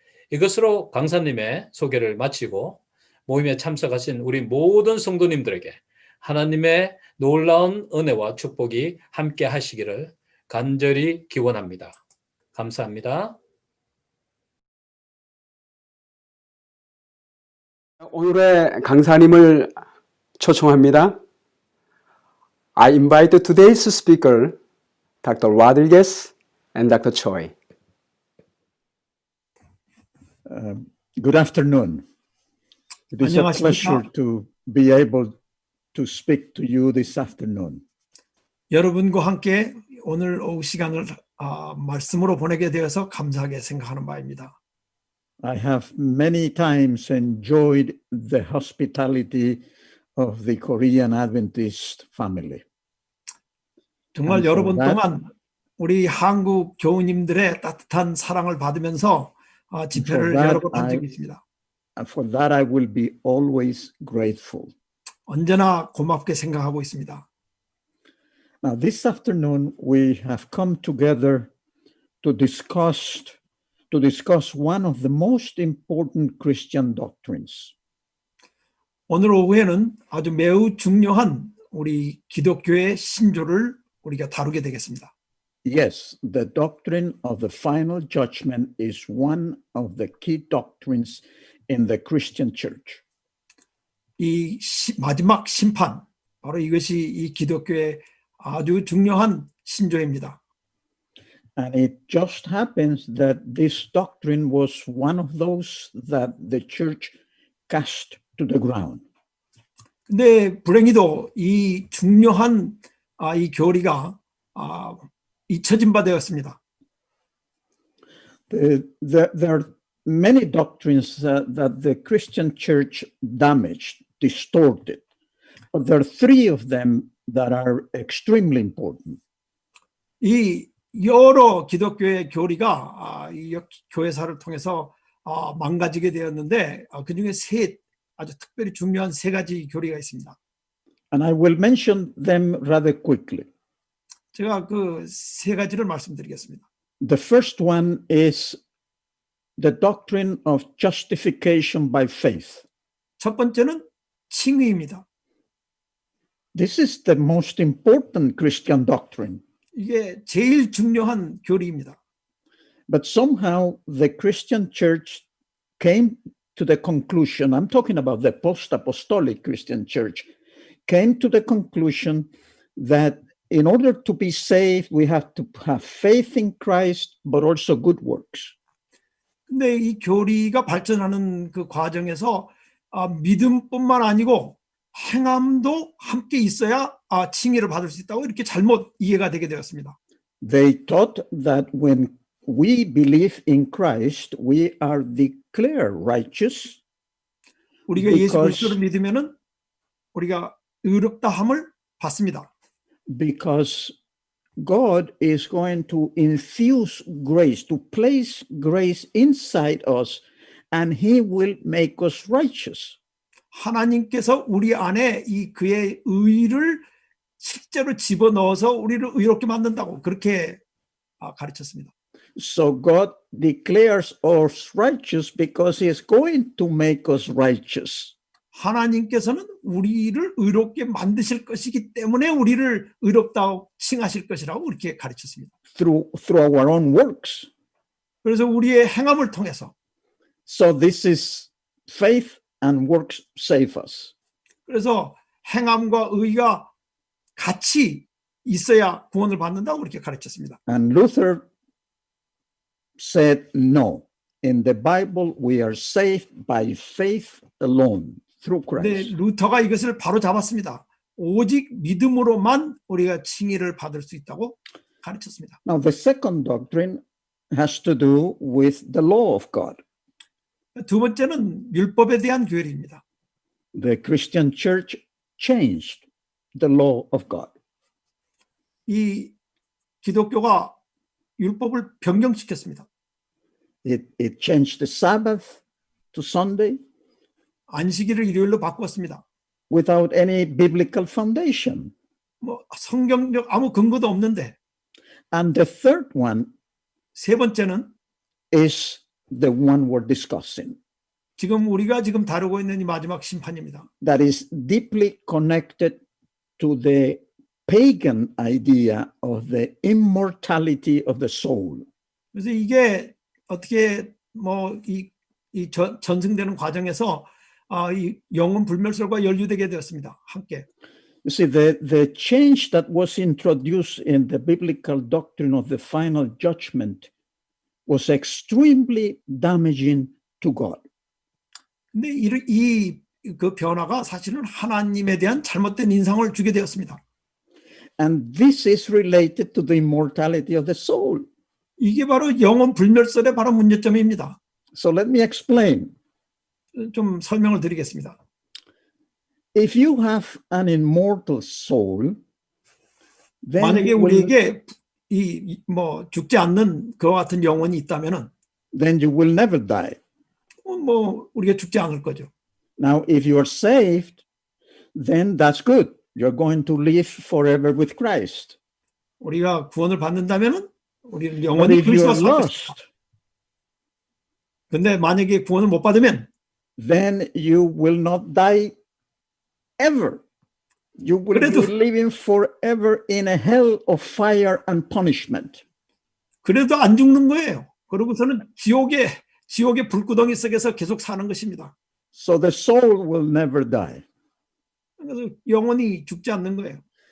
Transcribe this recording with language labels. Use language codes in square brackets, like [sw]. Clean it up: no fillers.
[ko] 이것으로 강사님의 소개를 마치고 모임에 참석하신 우리 모든 성도님들에게 하나님의 놀라운 은혜와 축복이 함께 하시기를 간절히 기원합니다. 감사합니다. 오늘의 강사님을 초청합니다. [en] I invite today's speaker, Dr. Rodriguez and Dr. Choi. Good afternoon. It is a pleasure to be able to speak to you this afternoon. [ko] 여러분과 함께 오늘 오후 시간을 말씀으로 보내게 되어서 감사하게 생각하는 바입니다. [en] I have many times enjoyed the hospitality of the Korean Adventist family. [ko] 정말 여러 번 동안 우리 한국 교우님들의 따뜻한 사랑을 받으면서 집회를 여러 번 한 적이 있습니다. [en] And for that I will be always grateful. [ko] 언제나 고맙게 생각하고 있습니다. [en] Now this afternoon we have come together to discuss one of the most important Christian doctrines. [ko] 오늘 오후에는 아주 매우 중요한 우리 기독교의 신조를 우리가 다루게 되겠습니다. [en] Yes, the doctrine of the final judgment is one of the key doctrines in the Christian church. [ko] 이 마지막 심판, 바로 이것이 이 기독교의 아주 중요한 신조입니다. [en] And it just happens that this doctrine was one of those that the church cast to the ground. [ko] 근데 불행히도 이 중요한 이 교리가 잊혀진 바 되었습니다. [en] There are many doctrines that the Christian church damaged, distorted, but there are three of them that are extremely important. [ko] 이 여러 기독교의 교리가 이 교회사를 통해서 망가지게 되었는데 그중에 아주 특별히 중요한 세 가지 교리가 있습니다. [en] And I will mention them rather quickly. [ko] 제가 그 세 가지를 말씀드리겠습니다. [en] The first one is the doctrine of justification by faith. [ko] 첫 번째는 칭의입니다. [en] This is the most important Christian doctrine. [ko] 이게 제일 중요한 교리입니다. [en] But somehow the Christian church came to the conclusion, I'm talking about the post-apostolic Christian church, came to the conclusion that in order to be saved, we have to have faith in Christ, but also good works. [ko] 근데 이 교리가 발전하는 그 과정에서 믿음뿐만 아니고 행함도 함께 있어야 칭의를 받을 수 있다고 이렇게 잘못 이해가 되게 되었습니다. [en] They thought that when we believe in Christ, we are declared righteous [ko] 우리가 예수 [en] because- [ko] 그리스도를 믿으면은 우리가 의롭다함을 받습니다. [en] because God is going to infuse grace, to place grace inside us, and He will make us righteous. [ko] 하나님께서 우리 안에 이 그의 의를 실제로 집어넣어서 우리를 의롭게 만든다고 그렇게 가르쳤습니다. [en] So God declares us righteous because He is going to make us righteous. [ko] 하나님께서는 우리를 의롭게 만드실 것이기 때문에 우리를 의롭다고 칭하실 것이라고 그렇게 가르쳤습니다. [en] through our own works. [ko] 그래서 우리의 행함을 통해서 [en] So this is faith and works save us. [ko] 그래서 행함과 의가 같이 있어야 구원을 받는다고 그렇게 가르쳤습니다. [en] And Luther said no. In the Bible, we are saved by faith alone, through [ko] 근데 [en] Christ. [ko] 루터가 이것을 바로 잡았습니다. 오직 믿음으로만 우리가 칭의를 받을 수 있다고 가르쳤습니다. [en] Now, the second doctrine has to do with the law of God. [ko] 두 번째는 율법에 대한 교리입니다. [en] The Christian church changed the law of God. [ko] 이 기독교가 율법을 변경시켰습니다. [en] It changed the Sabbath to Sunday [ko] 안식일을 일요일로 바꾸었습니다. [en] without any biblical foundation. [ko] 뭐 성경적 아무 근거도 없는데 [en] And the third one [ko] 세 번째는 [en] is the one we're discussing. [ko] 지금 우리가 지금 다루고 있는 이 마지막 심판입니다. [en] That is deeply connected to the pagan idea of the immortality of the soul. [ko] 그래서 이게 어떻게 이 전승되는 과정에서 이 영혼 불멸설과 연루되게 되었습니다. 함께. [en] You see, the change that was introduced in the biblical doctrine of the final judgment was extremely damaging to God. [ko] 근데 그 변화가 사실은 하나님에 대한 잘못된 인상을 주게 되었습니다. [en] And this is related to the immortality of the soul. [ko] 이게 바로 영혼 불멸설의 바로 문제점입니다. [en] So let me explain. [ko] 좀 설명을 드리겠습니다. [en] If you have an immortal soul, then [ko] 만약에 [en] you will, [ko] 우리에게 죽지 않는 그와 같은 영혼이 있다면은 [en] then you will never die. [ko] 우리가 죽지 않을 거죠. [en] Now, if you are saved, then that's good. You're going to live forever with Christ. [ko] 우리가 구원을 받는다면은 우리는 [en] But [ko] 영원히 [en] if you [ko] 그리스도와 [en] are [ko] 살 것이다. [en] lost, [ko] 근데 만약에 구원을 못 받으면 [en] then you will not die ever. You will be [ko] 그래도- [en] living forever in a hell of fire and punishment. [ko] 그래도 안 죽는 거예요. 그러고서는 지옥의 불구덩이 속에서 계속 사는 것입니다. [en] So the soul will never die. [ko] 그래서 영원히 죽지 않는 거예요.